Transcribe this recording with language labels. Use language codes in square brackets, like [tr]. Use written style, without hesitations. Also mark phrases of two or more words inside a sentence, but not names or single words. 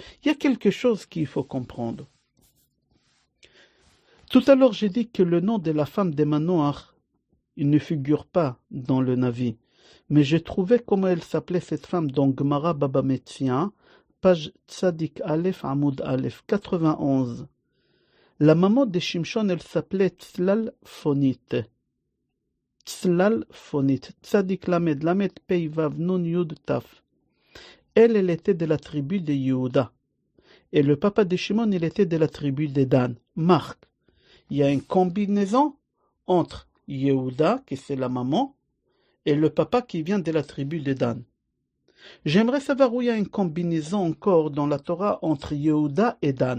[fr] Il y a quelque chose qu'il faut comprendre. Tout à l'heure, j'ai dit que le nom de la femme de Manoach, il ne figure pas dans le Navi. Mais j'ai trouvé comment elle s'appelait cette femme dans Gemara Baba Metzia, page [he] צדיק אלף עמוד אלף, [fr] 91. La maman de Shimshon, elle s'appelait Tzlal Fonit. Tzlal Fonit. [he] צדיק למד למד פא וו נון יוד תו. [fr] Elle était de la tribu de Yehuda. Et le papa de Shimon, il était de la tribu de Dan. Marc. Il y a une combinaison entre Yehuda, qui c'est la maman, et le papa qui vient de la tribu de Dan. J'aimerais savoir où il y a une combinaison encore dans la Torah entre Yehuda et Dan.